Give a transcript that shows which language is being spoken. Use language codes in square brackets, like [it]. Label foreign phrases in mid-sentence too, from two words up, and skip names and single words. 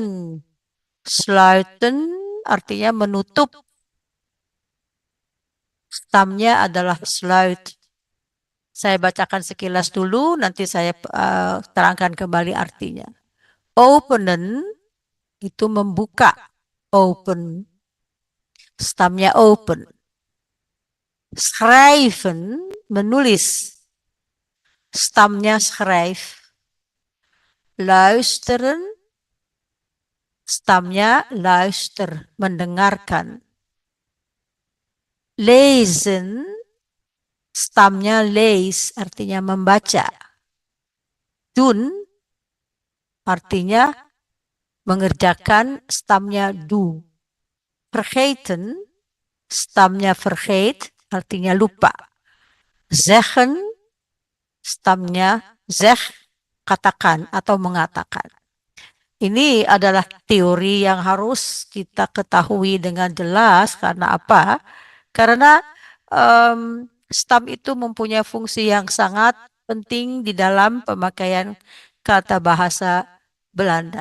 [id] Sluiten artinya menutup. Stamnya adalah sluit. Saya bacakan sekilas dulu, nanti saya terangkan kembali artinya. Openen itu membuka. Open. Stamnya open. Schrijven menulis. Stamnya schrijf. Luisteren. Stamnya luister, mendengarkan. Lezen. Stamnya lees, artinya membaca. Doen artinya mengerjakan, stamnya do. Vergeten, stamnya vergeet, artinya lupa. Zeggen, stamnya zeg, katakan atau mengatakan. Ini adalah teori yang harus kita ketahui dengan jelas. Karena apa? Karena stam itu mempunyai fungsi yang sangat penting di dalam pemakaian kata bahasa Belanda.